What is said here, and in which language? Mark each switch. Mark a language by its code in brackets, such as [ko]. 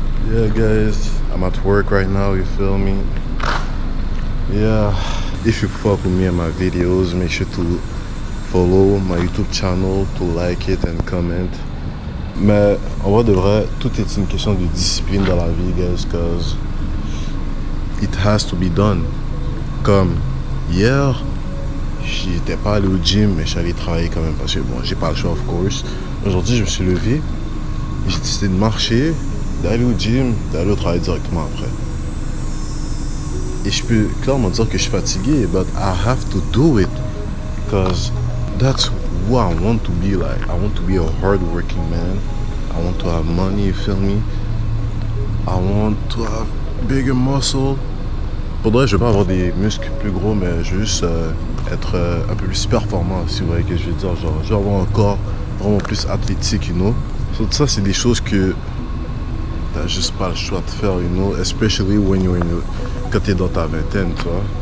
[en] Yeah guys, I'm at work right now, you feel me? Yeah. If you fuck with me and my videos, make sure to follow my YouTube channel, to like it and comment. [fr] Mais en vrai de vrai, tout est une question de discipline dans la vie, guys, [en] cause it has to be done. [fr] Comme hier, j'étais pas allé au gym, mais j'allais travailler quand même parce que bon, j'ai pas le choix, of course. Aujourd'hui, je me suis levé, j'ai décidé de marcher, d'aller au gym, d'aller au travail directement après. Et je peux clairement dire que je suis fatigué, [en] but I have to do it, cause that's who I want to be like. I want to be a hard-working man. I want to have money, you feel me? I want to have bigger muscle. [fr] Faudrait, je veux pas avoir des muscles plus gros, mais je veux juste être un peu plus performant, si vous voyez ce que je veux dire. Genre, je veux avoir un corps vraiment plus athlétique, you know? So, tout ça, c'est des choses que t'as juste pas le choix de faire, you know? [en] Especially when you're [fr] quand t'es dans ta vingtaine, tu vois?